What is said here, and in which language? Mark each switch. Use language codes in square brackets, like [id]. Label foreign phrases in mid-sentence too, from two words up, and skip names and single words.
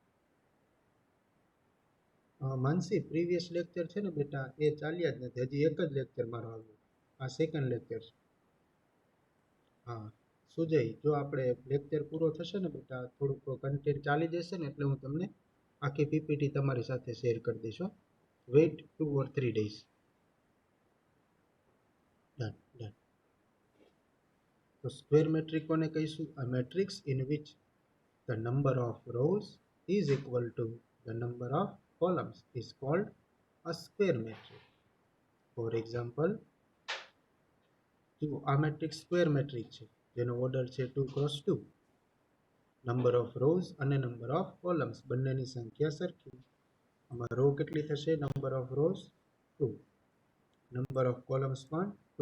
[gu] માનસી, [en] previous lecture [gu] છે ને બેટા એ ચાલ્યા જ નથી. હજી એક જ લેક્ચર મારો આવ્યો, આ [en] second lecture [gu] છે. હા સુજય, જો આપણે લેક્ચર પૂરો થશે ને બેટા, થોડુંક કન્ટેન્ટ ચાલી જશે ને એટલે હું તમને આખી પીપીટી તમારી સાથે શેર કરી દઈશ. [en] વેઇટ 2 or 3 days. done done. [gu] તો [en] square matrix [gu] કોને કહીશું? [en] A matrix in which the number of rows is equal to the number of columns is called a square matrix. For example, [gu] જો આ મેટ્રિક્સ [en] square matrix [gu] છે જેનો ઓર્ડર છે 2 ક્રોસ 2. [en] number of rows [gu] અને [en] number of columns [gu] બંનેની સંખ્યા સરખી. આમાં રો કેટલી થશે? [en] number of rows [gu] 2, [en] number of columns [gu] પણ 2.